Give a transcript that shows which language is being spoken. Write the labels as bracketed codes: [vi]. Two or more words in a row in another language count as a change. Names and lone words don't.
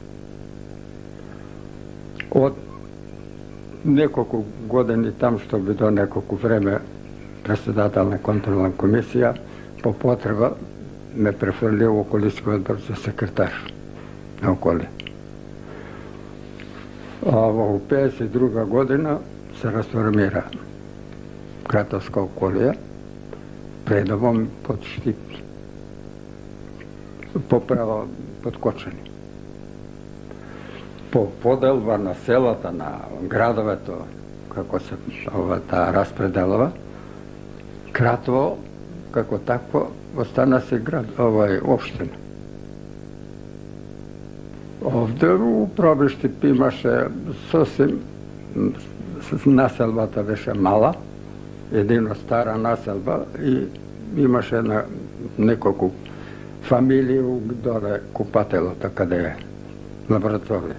[mk] Од неколку години там, што би до неколку време председател на контролна комисија, по потреба ме префрлија во околиски одбор за секретар на околи. А во 52 година се расформира Кратовска околија предобом под Штип, поправо под Кочани. По поделба na селата, на градовето, како се таа распределува, Кратово, како такво, остана се град, општина. Овде у Пробиштип имаше сосем, населбата беше мала, едино стара населба и имаше неколку фамилии доле купателото, каде е лабораторија.